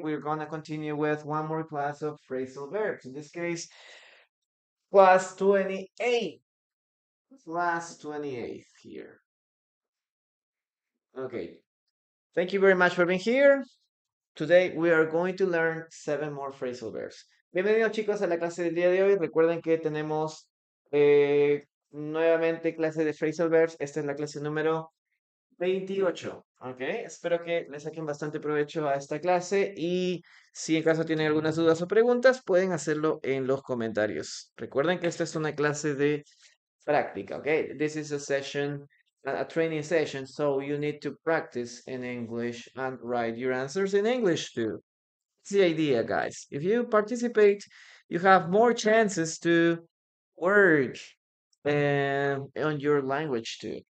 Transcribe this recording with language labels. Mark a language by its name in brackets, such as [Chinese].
[English] We're going to continue with one more class of phrasal verbs. In this case, class 28. Class 28 here. Okay. Thank you very much for being here. Today we are going to learn seven more phrasal verbs. [Spanish] Bienvenidos, chicos, a la clase del día de hoy. Recuerden que tenemos nuevamente clase de phrasal verbs. Esta es la clase número 28, ¿ok? Espero que le saquen bastante provecho a esta clase y si en caso tienen algunas dudas o preguntas, pueden hacerlo en los comentarios. Recuerden que esta es una clase de práctica, ¿ok? [English] This is a session, a training session, so you need to practice in English and write your answers in English too. It's the idea, guys. If you participate, you have more chances to work on your language too.